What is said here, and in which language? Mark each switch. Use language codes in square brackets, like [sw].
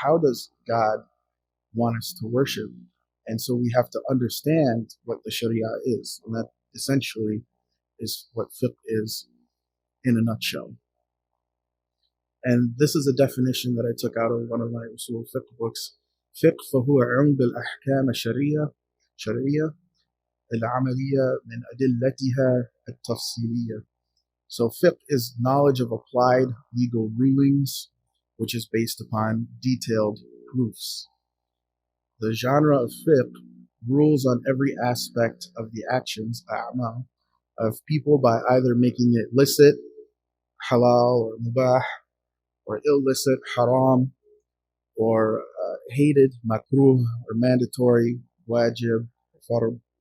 [en] How does God want us to worship? And so we have to understand what the Sharia is, and that essentially is what fiqh is in a nutshell. And this is a definition that I took out of one of my Usul fiqh books. [ar] فقه فهو علم بالأحكام الشرعية العملية من أدلتها التفصيلية. [en] So fiqh is knowledge of applied legal rulings, which is based upon detailed proofs. The genre of fiqh rules on every aspect of the actions, a'mal, of people by either making it licit, halal or mubah, or illicit, haram, or hated, makruh, or mandatory, wajib, farb.